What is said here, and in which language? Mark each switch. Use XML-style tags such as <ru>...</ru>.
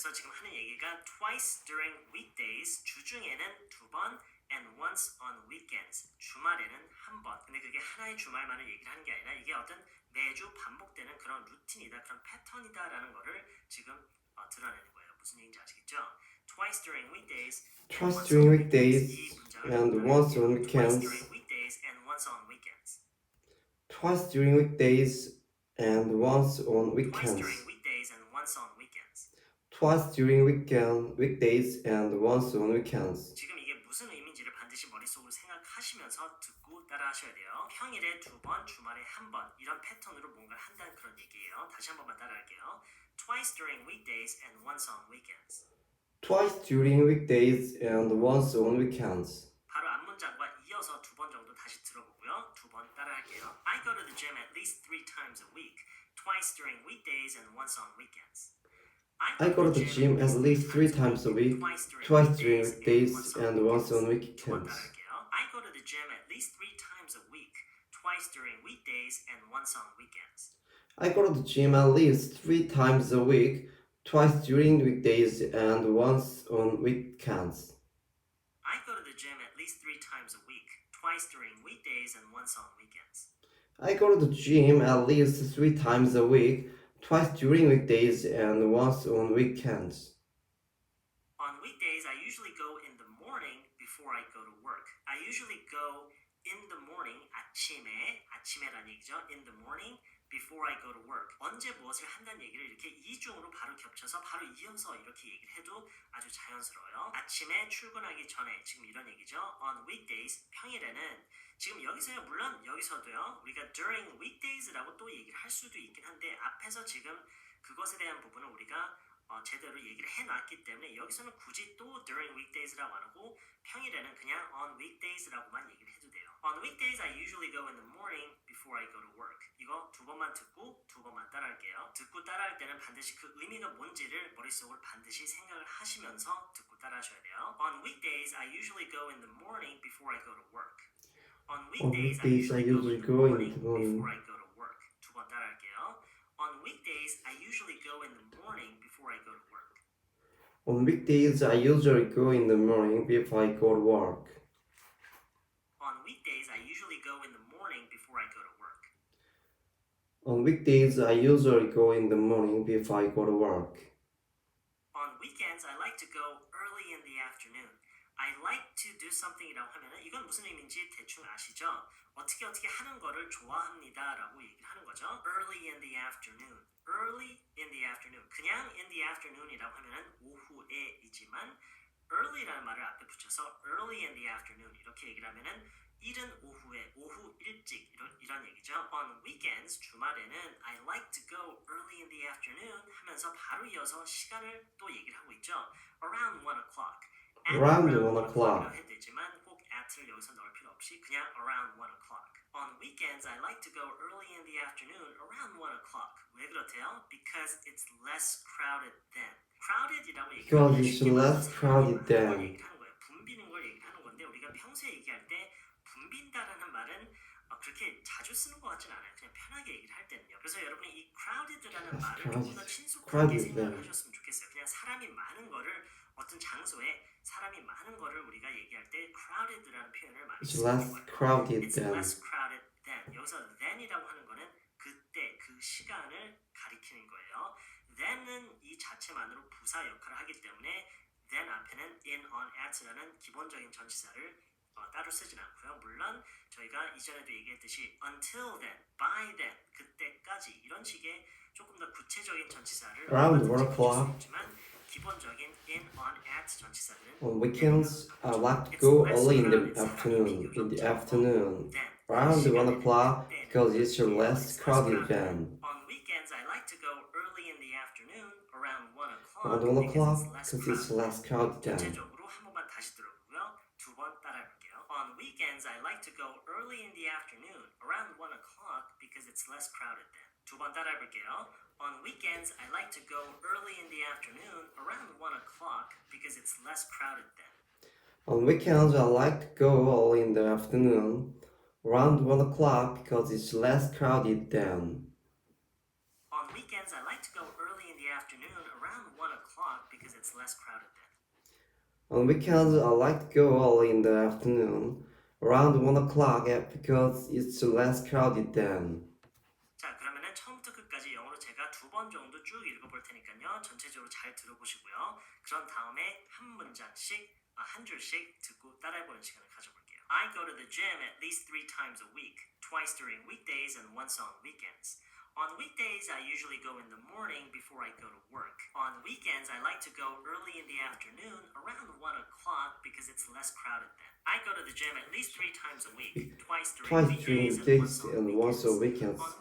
<ko>그래서 지금 하는 얘기가</ko> <en>twice during weekdays</en> <ko>주중에는 2번</ko> <en>and once on weekends</en> <ko>주말에는 한 번. 근데 그게 하나의 주말만을 얘기를 하는 게 아니라 이게 어떤 매주 반복되는 그런 루틴이다, 그런 패턴이다라는 거를 지금 드러내는 거예요. 무슨 얘기인지 아시겠죠?</ko> <en>Twice during weekdays, Twice during weekdays</en> <ko>이 문장을</ko> <en>and once on weekends. during weekdays and once on weekends. Twice during weekdays and once on Twice weekends. during weekdays and once on weekends. Twice during weekdays and once on weekends.</en> <ko>지금 이게 무슨 의미인지를 반드시 머릿속으로 생각하시면서 듣고 따라하셔야 돼요. 평일에 2번, 주말에 한 번 이런 패턴으로 뭔가를 한다는 그런 얘기예요. 다시 한 번만 따라할게요.</ko> <en>Twice during weekdays and once on weekends. Twice during weekdays and once on weekends.</en> <ko>바로 앞문장과 이어서 2번 정도 다시 들어보고요. 2번 따라할게요.</ko> <en>I go to the gym at least 3 times a week. Twice during weekdays and once on weekends. I go to the gym at least 3 times a week, twice during weekdays and once on weekends. I go to the gym at least 3 times a week, twice during weekdays and once on weekends. I go to the gym at least 3 times a week, twice during weekdays and once on weekends. I go to the gym at least 3 times a week, twice during weekdays and once on weekends. I go to the gym at least 3 times a week, twice during weekdays and once on weekends. On weekdays, I usually go in the morning before I go to work. I usually go in the morning,</en> <ko>아침에라는 얘기죠.</ko> <en>In the morning before I go to work.</en> <ko>언제 무엇을 한다는 얘기를 이렇게 이중으로 바로 겹쳐서 바로 이어서 이렇게 얘기를 해도 아주 자연스러워요. 아침에 출근하기 전에 지금 이런 얘기죠.</ko> <en>On weekdays,</en> <ko>평일에는 지금 여기서요. 물론 여기서도요. 우리가 during weekdays라고 또 얘기를 할 수도 있긴 한데 앞에서 지금 그것에 대한 부분은 우리가 제대로 얘기를 해놨기 때문에 여기서는 굳이 또 during weekdays라고 안 하고 평일에는 그냥 on weekdays라고만 얘기를 해도 돼요.</ko> <en>On weekdays I usually go in the morning before I go to work.</en> <ko>이거 2번만 듣고 2번만 따라할게요. 듣고 따라할 때는 반드시 그 의미가 뭔지를 머릿속으로 반드시 생각을 하시면서 듣고 따라하셔야 돼요.</ko> <en>On weekdays I usually go in the morning before I go to work. On weekdays I usually go in the morning before I go to work.</en> <ko>2번 따라할게요.</ko> <en>On weekdays I usually go in the morning before I go to work. On weekdays, I usually go in the morning before I go to work. On weekdays I usually go in the morning before I go to work. On weekdays, I usually go in the morning before I go to work. On weekends I like to go early in the afternoon. I like to do something</en> <ko>이라고 하면은 이건 무슨 의미인지 대충 아시죠? 어떻게 하는 거를 좋아합니다라고 얘기를 하는 거죠.</ko> <en>Early in the afternoon. Early in the afternoon.</en> <ko>그냥 in the afternoon이라고 하면은 오후에이지만 early라는 말을 앞에 붙여서</ko> <en>early in the afternoon</en> <ko>이렇게 얘기를 하면은 이른 오후에 오후 일찍 이런 얘기죠.</ko> <en>On weekends 주말에는 I like to go early in the afternoon</en> <ko>하면서 바로 이어서 시간을 또 얘기를 하고 있죠.</ko> <en>Around 1 o'clock. Around 1 o'clock.</en> <ko>해도 되지만 꼭 at를 여기서 넣을 필요 없이 그냥</ko> <en>around 1 o'clock. On weekends, I like to go early in the afternoon, around 1 o'clock.</en> <ko>왜 그렇대요?</ko> <en>Because it's less crowded then. Crowded이라고 Because</en> <ko>얘기하면</ko> <en>it's less crowded then.</en> <ko>얘기를 하는 거예요. 붐비는 걸 얘기를 하는 건데 우리가 평소에 얘기할 때 붐빈다라는 말은 그렇게 자주 쓰는 것 같지는 않아요. 그냥 편하게 얘기를 할 때는요. 그래서 여러분이 이 crowded라는 말을 조금 더 친숙하게 생각을 하셨으면 좋겠어요. 그냥 사람이 많은 거를 어떤 장소에 사람이 많은 거를 우리가 얘기할 때 crowded라는 표현을 많이</ko> <en>It's</en> <ko>쓰는</ko> <en>less</en> <ko>거예요.</ko> <en>crowded It's than. less crowded than.</en> <ko>여기서 than이라고 하는 거는 그때, 그 시간을 가리키는 거예요. than은 이 자체만으로 부사 역할을 하기 때문에 then 앞에는 in, on, at라는 기본적인 전치사를 따로 쓰진 않고요. 물론 저희가 이전에도 얘기했듯이</ko> <en>until then, by then,</en> <ko>그때까지 이런 식의 조금 더 구체적인 전치사를</ko> <en>Around</en> <ko>얼마든지</ko> <en>1</en> <ko>붙일 수</ko> <en>o'clock.</en> <ko>있지만 기본적인 in, on, at 전치사들은</ko> <en>On weekends, I like to go early in the afternoon. In the afternoon, around 1 o'clock, because it's less crowded than. On weekends, I like to go early in the afternoon, around 1 o'clock, Around 1 o'clock, because because it's less crowded than.</en> <ko>전체적으로 한 번만 다시 들어보고요. 두 번 따라해볼게요.</ko> <en>On weekends, I like to go early in the afternoon, around 1 o'clock, because it's less crowded then.</en> <ko>두 번 따라해볼게요.</ko> <en>On weekends, I like to go early in the afternoon, around 1 o'clock, because it's less crowded then. On weekends, I like to go early in the afternoon, around 1 o'clock, because it's less crowded than. On weekends, I like to go early in the afternoon, around 1 o'clock, because it's less crowded then. On weekends, I like to go early in the afternoon, around 1 o'clock, because it's less crowded than.</en> <ko>자, 그러면은 처음부터 끝까지 영어로 제가 두 번 정도 쭉 읽어볼 테니까요. 전체적으로 잘 들어보시고요. 그런 다음에 한 문장씩, 한 줄씩 듣고 따라해보는 시간을 가져볼게요.</ko> <en>I go to the gym at least 3 times a week, twice during weekdays and once on weekends. On weekdays, I usually go in the morning before I go to work. On weekends, I like to go early in the afternoon, around 1 o'clock, because it's less crowded then. I go to the gym at least 3 times a week, twice during weekdays and once on weekends.</en>